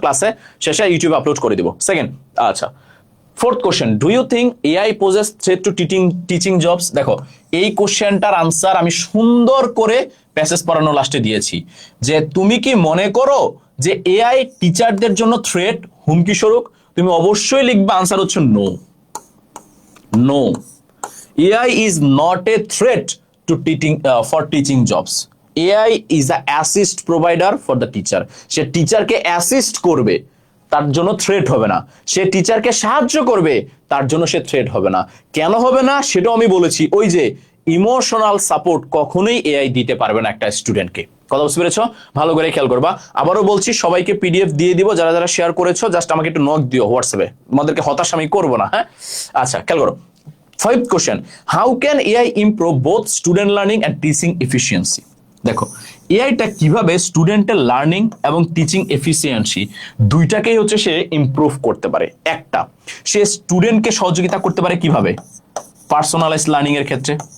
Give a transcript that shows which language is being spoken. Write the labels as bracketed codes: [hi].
[bn] ক্লাসে শেষে ইউটিউবে আপলোড করে দিব। সেকেন্ড, আচ্ছা, fourth question, [en] Do you think AI poses threat to teaching jobs? [bn] দেখো, এই কোশ্চেনটার আনসার আমি সুন্দর করে প্যাসেজ পড়ানো লাস্টে দিয়েছি, যে তুমি কি মনে করো যে এআই টিচারদের জন্য থ্রেট, হুমকি স্বরূপ? তুমি অবশ্যই লিখবে আনসার হচ্ছে no. [en] No, AI is not a threat to for teaching jobs. AI is a assist provider for the teacher. [bn] সে টিচারকে অ্যাসিস্ট করবে, তার জন্য থ্রেট হবে না। সে টিচারকে সাহায্য করবে, তার জন্য সে থ্রেট হবে না। কেন হবে না সেটাও আমি বলেছি। ওই যে ইমোশনাল সাপোর্ট কখনোই এআই দিতে পারবে না একটা স্টুডেন্টকে। কথা বুঝতে পেরেছো? ভালো করে খেয়াল করবা। আবারও বলছি, সবাইকে পিডিএফ দিয়ে দিব, যারা যারা শেয়ার করেছো জাস্ট আমাকে একটু নক দিও হোয়াটসঅ্যাপে, আমাদেরকে হতাশ আমি করবো না। হ্যাঁ, আচ্ছা, খেয়াল করো। [en] Fifth question, how can AI improve both student learning and teaching efficiency? [bn] দেখো, এআইটা কিভাবে স্টুডেন্টের লার্নিং এবং টিচিং এফিসিয়েন্সি দুইটাকেই হচ্ছে সে ইমপ্রুভ করতে পারে। একটা, সে স্টুডেন্টকে সহযোগিতা করতে পারে কিভাবে? পার্সোনালাইজ লার্নিং এর ক্ষেত্রে।